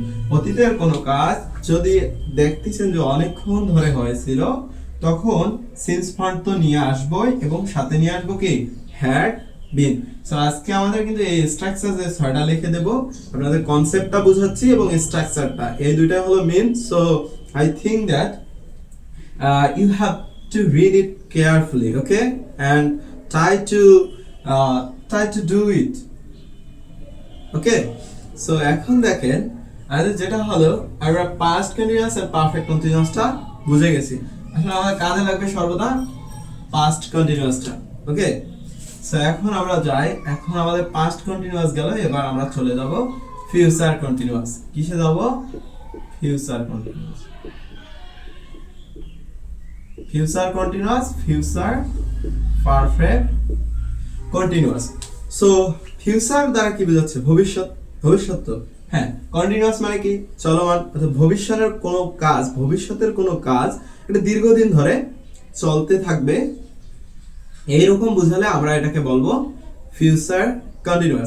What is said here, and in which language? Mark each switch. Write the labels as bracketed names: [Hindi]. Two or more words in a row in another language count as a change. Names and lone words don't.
[Bangla] অতীতের কোনো কাজ যদি দেখতেছেন যে অনেকক্ষণ ধরে হয়েছিল তখন [English] since form [Bangla] তো নিয়ে আসবোই এবং সাথে নিয়ে আসবো কি? [English] Had been. [Bangla] সো আজকে আমাদের কিন্তু এই স্ট্রাকচার যে 6টা লিখে দেব, আপনাদের কনসেপ্টটা বুঝাচ্ছি এবং স্ট্রাকচারটা, এই দুইটা হলো মেইন। [English] So I think that you have to read it carefully, okay, and try to do it, okay. [Bangla] So এখন দেখেন আমাদের যেটা হলো আমরা [English] past continuous [Bangla] আর [English] perfect continuous [Bangla] টা বুঝে গেছি। এখন আমাদের কাজে লাগবে সর্বদা [English] past continuous [Bangla] টা, okay. সো এখন আমরা যাই, এখন আমাদের [English] past continuous [Bangla] গেল, এবার আমরা চলে যাব [English] future continuous। [Bangla] কিসে যাব? [English] future continuous। future continuous, future perfect continuous। [Bangla] সো ফিউচার দ্বারা কি বোঝাচ্ছে? ভবিষ্যৎ। ভবিষ্যৎ তো হ্যাঁ, কন্টিনিউয়াস মানে কি? চলমান। অর্থাৎ ভবিষ্যতের কোনো কাজ, ভবিষ্যতের কোনো কাজ এটা দীর্ঘদিন ধরে চলতে থাকবে, এইরকম বুঝালে আমরা এটাকে বলবো [English] future continuous.